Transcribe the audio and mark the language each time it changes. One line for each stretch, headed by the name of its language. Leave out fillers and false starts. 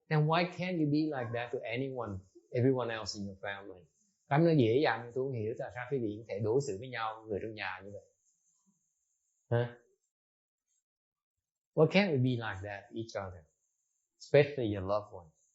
English: Then why can't you be like that to everyone else in your family?
Vietnamese: Cái nó dễ dàng như tôi không hiểu tại sao quý vị có thể đối xử với nhau, người trong nhà như vậy. Huh?
English: Why can't we be like that to each other? Especially your loved ones.